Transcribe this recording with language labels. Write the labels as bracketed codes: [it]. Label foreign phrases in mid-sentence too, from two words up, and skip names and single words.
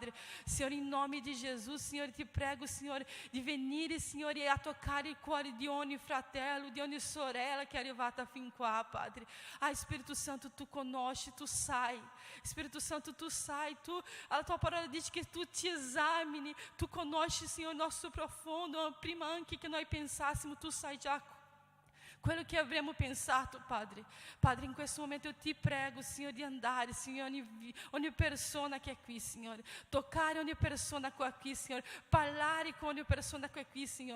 [it] Signore, in nome di Gesù, Signore, ti prego, Signore, di venire, Signore, e a toccare toccare il cuore di ogni fratello, di ogni sorella che è arrivata fin qua, Padre. Spirito Santo, Tu conosci, Tu sai. Spirito Santo, Tu sai, a Tua parola dice che Tu ti esamini, Tu conosci, [pt] Senhor, nosso profundo, [it] prima anche che noi pensassimo, Tu sai già quello che avremmo pensato, Padre. Padre, in questo momento io ti prego, Signore, di andare, Signore, ogni persona che è qui, Signore. Toccare ogni persona qui, Signore. Parlare con ogni persona che è qui, Signore.